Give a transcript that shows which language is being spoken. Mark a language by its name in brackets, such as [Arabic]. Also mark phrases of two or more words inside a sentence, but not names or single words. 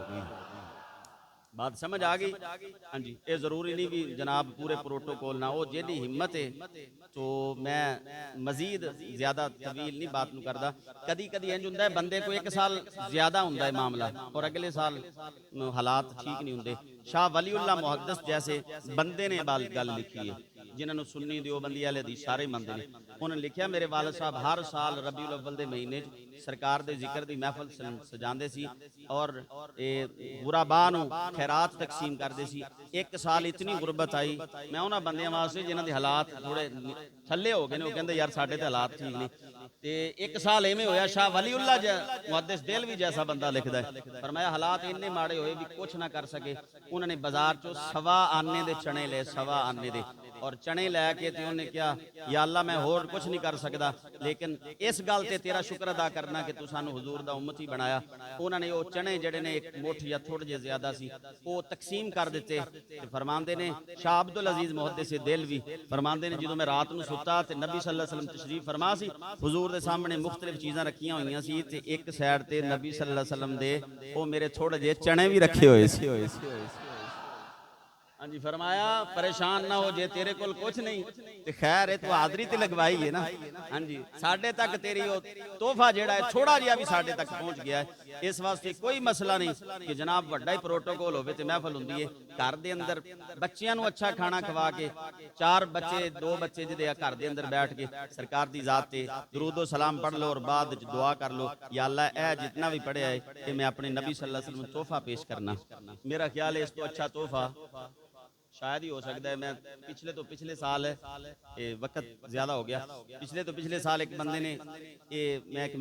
[Punjabi] بات سمجھ آ گئی ہاں جی یہ ضروری نہیں بھی جناب پورے پروٹوکول نہ ہو جیدی ہمت ہے تو میں مزید زیادہ طویل نہیں بات نہیں کرتا کدی کدی انج ہندا ہے بندے کو ایک سال زیادہ ہندا ہے معاملہ اور اگلے سال حالات ٹھیک نہیں ہندے شاہ ولی اللہ محدث جیسے بندے نے گل لکھی ہے جنہوں نے سنی دیوبندی والے دی سارے منتے ہیں انہوں نے لکھا میرے والد صاحب ہر سال ربیع الاول کے مہینے سرکار کے ذکر کی محفل سجاتے سی اور غرباء نوں خیرات تقسیم کرتے سی ایک سال اتنی غربت آئی میں انہوں نے بندیاں واسطے جنہاں کے حالات تھوڑے تھلے ہو گئے نے کہتے یار ساڈے تے حالات ٹھیک نہیں تے ایک سال اویں ہویا شاہ ولی اللہ محدث دہلوی جیسا بندہ لکھدا ہے فرمایا حالات اِنّے ماڑے ہوئے بھی کچھ نہ کر سکے انہوں نے بازار چوں سوا آنے دے چنے لے سوا آنے دے اور چنے لے کے تے انہاں کیا یا اللہ میں ہور کچھ نہیں کر سکتا لیکن اس گل تے تیرا شکر ادا کرنا کہ تو سانوں حضور دا امتی بنایا انہوں نے وہ چنے جیہڑے نے ایک مٹھ یا تھوڑے جے زیادہ سی وہ تقسیم کر دتے فرماندے نے شاہ عبدالعزیز محدث دہلوی فرماندے نے جو میں رات نوں ستا تے نبی [Arabic] صلى الله عليه وسلم [Punjabi] تشریف فرما سی حضور دے سامنے مختلف چیزاں رکھیاں ہوئیاں سی تے ایک سائیڈ تے نبی [Arabic] صلى الله عليه وسلم [Punjabi] دے وہ میرے تھوڑے جے چنے بھی رکھے ہوئے سی ہاں جی فرمایا پریشان نہ ہو جے تیرے کول کچھ نہیں تے خیر ہے تو حاضری تے لگوائی ہے نا ہاں جی ساڈے تک تیری وہ تحفہ جیہڑا ہے تھوڑا جیہا بھی ساڈے تک پہنچ گیا ہے اس واسطے کوئی مسئلہ نہیں کہ جناب وڈا ہی پروٹوکول ہووے تے محفل ہندی ہے گھر دے اندر بچیاں نوں اچھا کھانا کھوا کے 4 بچے 2 بچے جیہدے گھر دے اندر بیٹھ کے سرکار دی ذات تے درود و سلام پڑھ لو اور بعد وچ دعا کر لو یا اللہ اے جتنا بھی پڑھیا ہے کہ میں اپنے نبی [Arabic] صلى الله عليه وسلم [Punjabi] تحفہ پیش کرنا میرا خیال ہے اس توں اچھا تحفہ شاید ہی ہو سکتا ہے میں پچھلے سال ہے وقت زیادہ ہو گیا پچھلے سال ایک بندے نے میں ایک